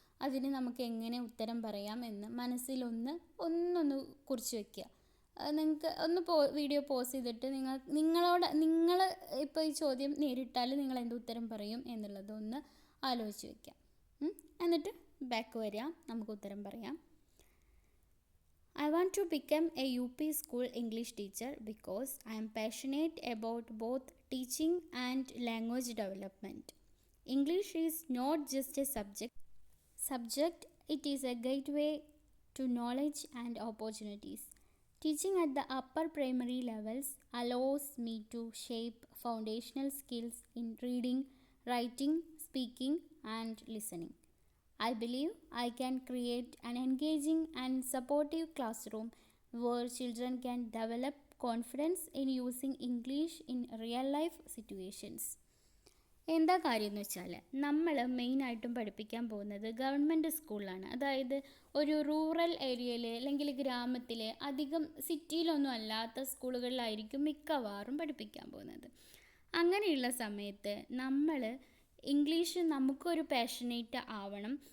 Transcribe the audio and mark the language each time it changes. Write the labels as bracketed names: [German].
[Malayalam] അതിന് നമുക്ക് എങ്ങനെ ഉത്തരം പറയാം എന്ന് മനസ്സിലൊന്ന് കുറിച്ച് വയ്ക്കുക. നിങ്ങൾക്ക് ഒന്ന് വീഡിയോ പോസ് ചെയ്തിട്ട് നിങ്ങൾ ഇപ്പോൾ ഈ ചോദ്യം നേരിട്ടാൽ നിങ്ങൾ എന്ത് ഉത്തരം പറയും എന്നുള്ളത് ഒന്ന് ആലോചിച്ച് വയ്ക്കാം. എന്നിട്ട് ബാക്ക് വരിക, നമുക്ക് ഉത്തരം പറയാം. [English] I want to become a UP school English teacher because I am passionate about both teaching and language development. English is not just a subject, it is a gateway to knowledge and opportunities. Teaching at the upper primary levels allows me to shape foundational skills in reading, writing, speaking, and listening. I believe I can create an engaging and supportive classroom where children can develop confidence in using English in real-life situations. [Malayalam] എന്താ കാര്യം എന്ന് വെച്ചാൽ, നമ്മൾ മെയിനായിട്ടും പഠിപ്പിക്കാൻ പോകുന്നത് government സ്കൂളിലാണ്. അതായത് ഒരു റൂറൽ ഏരിയയിൽ അല്ലെങ്കിൽ ഗ്രാമത്തിലെ അധികം സിറ്റിയിലൊന്നും അല്ലാത്ത സ്കൂളുകളിലായിരിക്കും മിക്കവാറും പഠിപ്പിക്കാൻ പോകുന്നത്. അങ്ങനെയുള്ള സമയത്ത് നമ്മൾ ഇംഗ്ലീഷ് നമുക്കൊരു പാഷനേറ്റ് ആവണം.